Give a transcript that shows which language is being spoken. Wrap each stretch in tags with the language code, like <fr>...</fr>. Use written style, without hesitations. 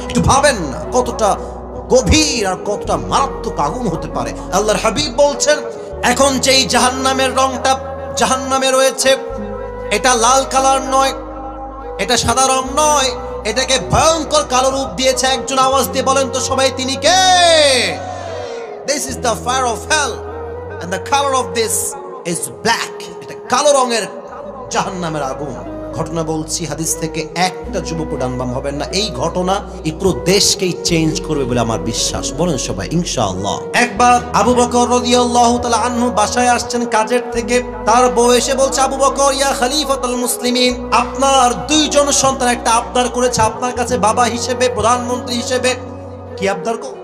<bn>একটু ভাবেন না কতটা গভীর আর কতটা মারাত্মক আগুন হতে পারে। আল্লাহর হাবিব বলছেন, এখন যেই জাহান্নামের রংটা জাহান্নামে রয়েছে, এটা লাল কালার নয়, এটা সাদা রং নয়, এটাকে ভয়ঙ্কর কালো রূপ দিয়েছে একজন। আওয়াজ দিয়ে বলেন তো সবাই তিনি কে?</bn> <en>This is the fire of hell and the color of this is black.</en> <bn>এটা কালো রঙের জাহান্নামের আগুন। ঘটনা বলছি হাদিস থেকে, একটা যুবক ডানবাম হবেন না। এই ঘটনা এই পুরো দেশকেই চেঞ্জ করবে বলে আমার বিশ্বাস। বলেন সবাই ইনশাআল্লাহ। একবার আবু বকর রাদিয়াল্লাহু তাআলা আনহু বাসায় আসছেন কাজের থেকে। তার বউ এসে বলছে, আবু বকর ইয়া খলিফাতুল মুসলিমিন, আপনার 2 জন সন্তান একটা আবদার করেছে আপনার কাছে বাবা হিসেবে, প্রধানমন্ত্রী হিসেবে। কি আবদার?</bn>